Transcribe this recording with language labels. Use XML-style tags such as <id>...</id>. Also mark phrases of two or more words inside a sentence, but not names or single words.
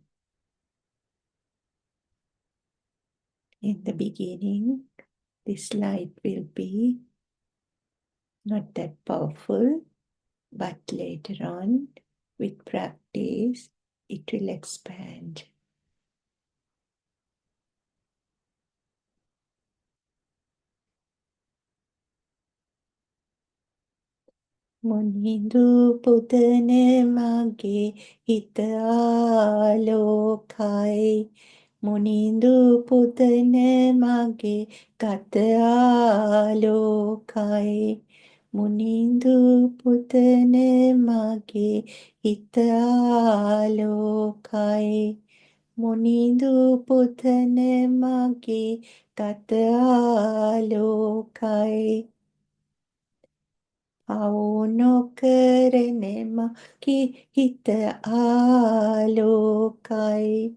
<en>In the beginning, This light will be not that powerful, but later on, with practice, it will expand.</en> <si>මුනිඳු පුදන මගේ හිත ආලෝකයි මුනිඳු පුදන මගේ ගත ආලෝකයි මුනිඳු පුදන මගේ හිත ආලෝකයි මුනිඳු පුදන මගේ ගත ආලෝකයි ආනෝකරනේම හිත ආලෝකයි.</si>